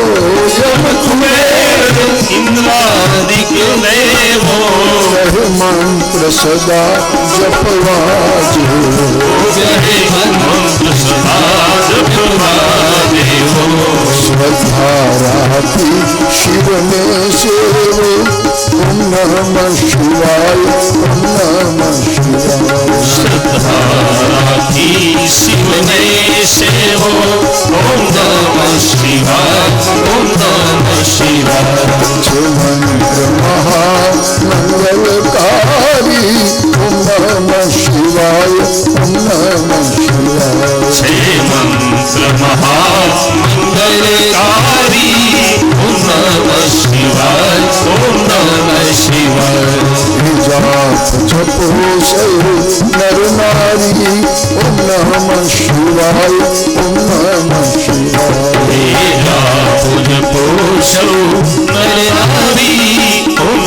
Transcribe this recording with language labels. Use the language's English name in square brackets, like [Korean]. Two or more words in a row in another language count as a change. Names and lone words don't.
[Gujarati] યમ કુબેર ઇન્દ્રાદિક દેવો કહે મંત્ર સદા જપવાજે કહે મંત્ર સદા જપવાજે શ્રદ્ધા રાખી શિવ મેં સેવો [Sanskrit] ओम नमः शिवाय ओम नमः शिवाय [Gujarati] શ્રદ્ધા રાખી શિવ મેં સેવો [Sanskrit] ओम नमः शिवाय ओम नमः शिवाय [Gujarati] જો મંત્ર મહામંગલકારી [Sanskrit] ओम नमः शिवाय ओम नमः शिवाय [Gujarati] છે મંત્ર મહામંગલકારી [Sanskrit] ओम नमः शिवाय ओम नमः शिवाय [Gujarati] જાપ જપો સહી નર નારી [Sanskrit] ओम नमः शिवाय ओम नमः शिवाय [Gujarati] જાપ જપો સૌ નર નારી